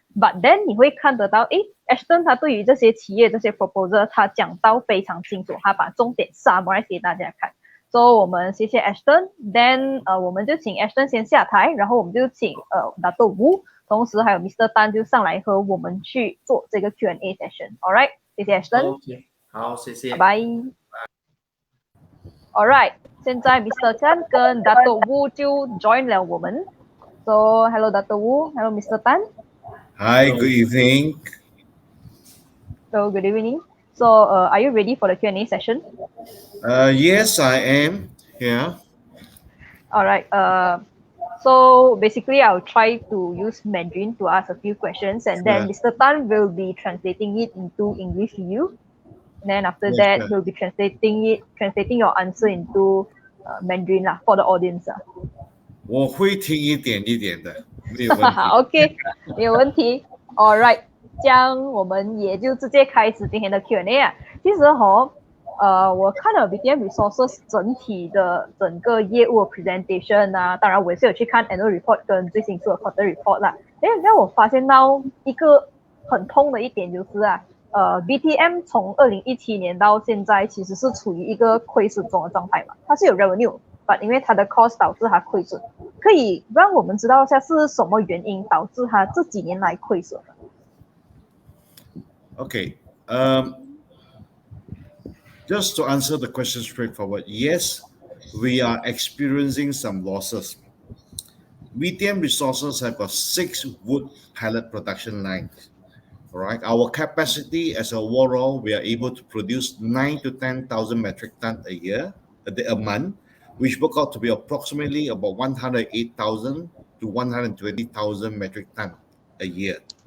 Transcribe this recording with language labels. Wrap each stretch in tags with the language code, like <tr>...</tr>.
<zh>But then 你会看得到，Ashton 他对于这些企业这些 proposal 他讲到非常清楚，他把重点 summarize 给大家看。所以我们谢谢 Ashton，then 我们就请 Ashton 先下台，然后我们就请Dato' Wu， 同时还有 Mr. Tan 就上来和我们去做这个 Q&A session。 All right，谢谢 Ashton。好，谢谢。拜拜。 All right，现在 Mr. Tan 跟 Dato' Wu 就 join 了我们。</zh> <en>So hello Dato' Wu，hello Mr. Hi, good evening. So good evening. So are you ready for the Q&A session? Yes, I am. Yeah. All right. So basically, I'll try to use Mandarin to ask a few questions, and then Mr. Tan will be translating it into English to you. And then after that, he'll be translating your answer into Mandarin lah for the audience 啊。</en> <zh>我会听一点的，没有问题。 OK， 没有问题。 All right，这样我们也就直接开始今天的 Q&A 啊。其实我看了 BTM Resources 整个业务的 presentation 啊，当然我也是有去看 annual report 跟最新出的 quarter report 啦。让我发现到一个很痛的一点就是BTM 从2017年到现在其实是处于一个亏损中的状态嘛，它是有 revenue， but 因为它的 cost 导致它亏损。可以让我们知道一下是什么原因导致它这几年来亏损的？</zh> <en>Okay. Just to answer the question straightforward, yes, we are experiencing some losses. BTM Resources have got 6 wood pallet production lines. All right. Our capacity as a overall, we are able to produce 9,000 to 10,000 metric tons a month, which work out to be approximately about 108,000 to 120,000 metric tons a year.</en>